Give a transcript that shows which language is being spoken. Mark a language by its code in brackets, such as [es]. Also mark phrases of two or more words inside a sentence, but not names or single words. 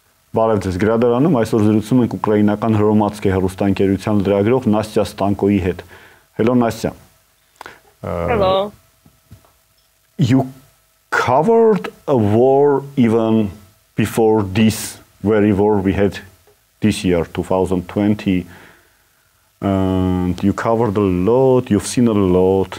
[hy] Բարև ձեզ գրադարանում, այսօր զրուցում ենք ուկրաինական Հրոմադսկե հեռուստաընկերության լրագրող Նաստյա Ստանկոյի հետ. [en] Hello Nastya. Hello. You covered a war even before this very war we had this year, 2020. And you covered a lot, you've seen a lot.